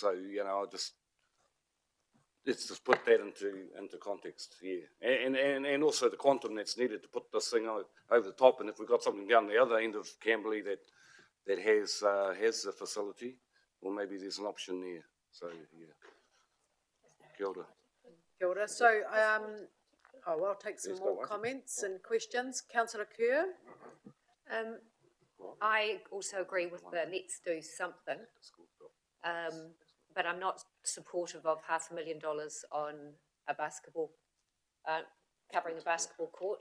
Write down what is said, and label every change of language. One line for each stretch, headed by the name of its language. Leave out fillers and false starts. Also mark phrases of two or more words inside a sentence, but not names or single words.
English: So you know, let's just put that into context here, and also the quantum that's needed to put this thing over the top. And if we've got something down the other end of Camberley that has the facility, well, maybe there's an option there. So yeah,
Māori: kia ora. Kia ora.
English: So I'll take some more comments and questions. Councillor Kerr. I also agree with the let's do something, but I'm not supportive of $500,000 on a basketball, covering a basketball court.